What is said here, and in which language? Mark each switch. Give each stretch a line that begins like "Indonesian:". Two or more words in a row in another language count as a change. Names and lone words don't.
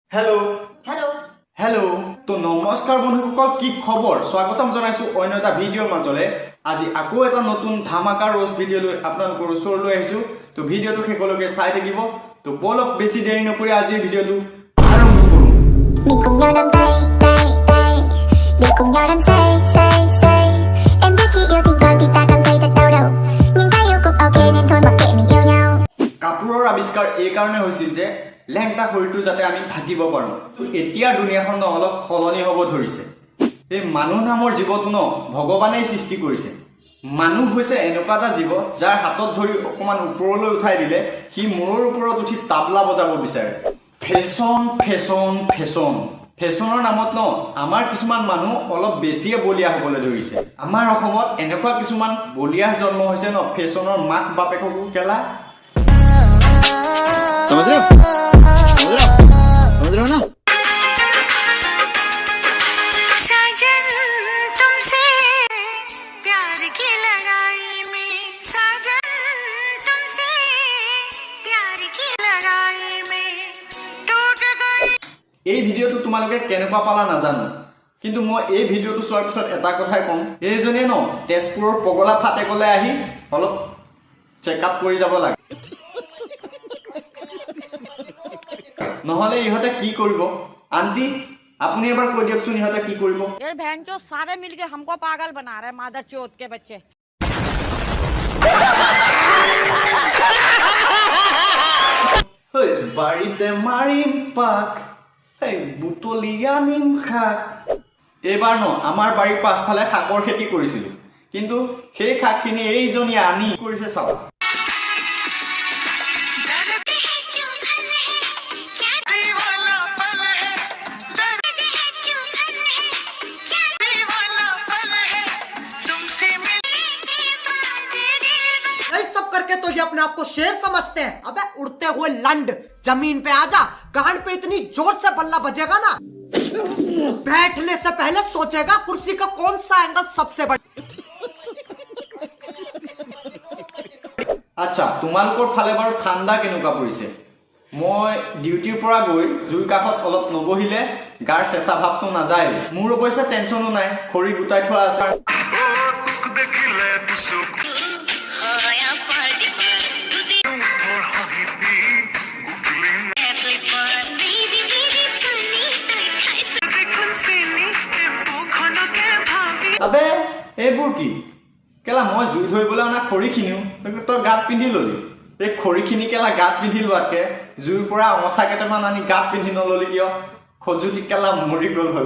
Assamese: हेलो हेलो हेलो तो नमस्कार बंधुসকল কি খবৰ স্বাগতম জনাইছো অন্য এটা ভিডিঅ'ৰ মাজলে আজি আকৌ এটা নতুন ধামাকা রোজ ভিডিঅ' লৈ আপোনালোকৰ ওচৰলৈ আহিছো তো ভিডিঅ'টো শেষলৈকে চাই থাকিব তো বলক বেছি দেৰি নকৰি আজিৰ ভিডিঅ'টো আৰম্ভ কৰো
Vietnamese: Mình cùng nhau nắm tay, tay, tay để cùng nhau đắm say, say, say. Em biết khi yêu thỉnh thoảng thì ta cảm thấy thật đau đầu, nhưng ta yêu cũng ok nên thôi mặc kệ mình yêu nhau.
Assamese: কাপোৰৰ আৱিষ্কাৰ এই কাৰণে হৈছিল যে লেংটা শৰীৰটো যাতে আমি থাকিব পাৰো তো এতিয়া দুনিয়াখন অলপ সলনি হ'ব ধৰিছে এই মানুহ নামৰ জীৱটো ভগৱানেই সৃষ্টি কৰিছে মানুহ হৈছে এনেকুৱা এটা জীৱ যাৰ হাতত ধৰি অকমান ওপৰলৈ উঠাই দিলে সি মূৰৰ ওপৰত উঠি তাবলা বজাব বিচাৰে ফেশ্বন ফেশ্বন ফেশ্বন ফেশ্বনৰ নামত আমাৰ কিছুমান মানুহ অলপ বেছিয়ে বলিয়া হ'বলৈ ধৰিছে আমাৰ অসমত এনেকুৱা কিছুমান বলিয়া জন্ম হৈছে ফেশ্বনৰ মাক বাপেককো কেলা
Hindi: समझ रहे हो ना साजन तुमसे प्यार की लड़ाई में साजन तुमसे प्यार की लड़ाई में टूट गई
Assamese: এই ভিডিঅ'টো তোমালোকে কেনেকুৱা পালা নাজানো কিন্তু মই এই ভিডিঅ'টো চোৱাৰ পিছত এটা কথাই কম এইজনে তেজপুৰৰ পগলা ফাটে গলে আহি অলপ চেকআপ কৰি যাব লাগে নহলে ইহঁতে কি কৰিব আন্টি আপুনি এবাৰ কৈ দিয়কচোন ইহঁতে কি কৰিব
Hindi: ये बहनचो सारे मिलके हमको पागल बना रहे हैं मादर चौथ के बच्चे
Assamese: হেই বাৰীতে মাৰিম পাক হেই বুটলি আনিম শাক এইবাৰ আমাৰ বাৰীৰ পাছফালে শাকৰ খেতি কৰিছিলো কিন্তু সেই শাকখিনি এইজনীয়ে আনি কৰিছে চাওক
Hindi: सब करके तो ये अपने आप को शेर समझते हैं। अबे उड़ते हुए लंड जमीन पे आजा गांड पे इतनी जोर से बल्ला बजेगा ना बैठने से पहले सोचेगा कुर्सी का कौन सा एंगल सबसे बड़ा
Assamese: আচ্ছা তোমালোকৰ ফালে বাৰু ঠাণ্ডা কেনেকুৱা পৰিছে মই ডিউটিৰ পৰা গৈ জুই কাষত অলপ নবহিলে গাৰ চেঁচা ভাৱটো নাযায় মোৰ অৱশ্যে টেনচনো নাই খৰি গুটাই থোৱা আছে আবে এইবোৰ কি কেলা মই জুই ধৰিবলৈ অনা খৰিখিনিও তই গাত পিন্ধি ললি এই খৰিখিনি কেলা গাত পিন্ধি লোৱাতকে জুইৰ পৰা অঙঠা কেইটামান আনি গাত পিন্ধি নললি কিয় খজুতি কেলা মৰি গ'ল হলে